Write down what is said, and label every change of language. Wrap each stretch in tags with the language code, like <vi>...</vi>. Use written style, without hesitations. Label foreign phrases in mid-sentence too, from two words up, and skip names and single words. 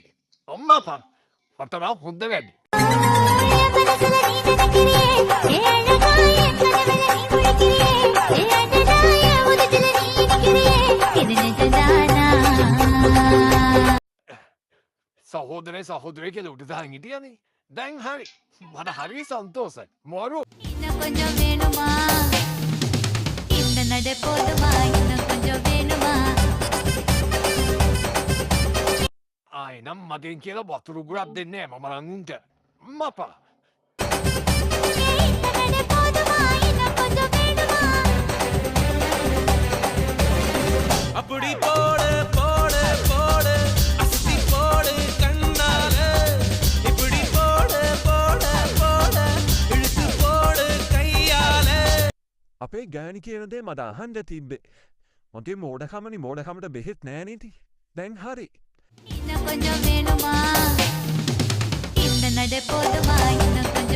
<si>අම්මා මට නම් හොඳ වැඩි. සහෝදරේ සහෝදරේ කියලා උඩදාන් හිටියනේ. දැන් හරි. මට හරි සන්තෝෂයි. මොරු.</si> <ta>இன்னும் கொஞ்சம் வேணுமா இந்த நடை போதுமா இன்னும் கொஞ்சம் வேணுமா</ta> <si>ආයි නම් මගෙන් කියලා වතුරු ගුරක් දෙන්නේ නෑ මම නම් උන්ට. මපා.</si> <ta>இந்த நடை போதுமா இன்னும் கொஞ்சம் வேணுமா அப்படி போடு போடு போடு அசத்தி போடு கண்ணால இப்படி போடு போடு போடு இழுத்து போடு கையால</ta> <si>අපේ ගෑනි කියනදේ මට අහන්ඩ තිබ්බේ මගේ මෝඩකමනි මෝඩකමට බෙහෙත් නෑනීති දැන් හරි</si> <ta>இன்னும் கொஞ்சம் வேணுமா இந்த நடை போதுமா இன்னும்</ta>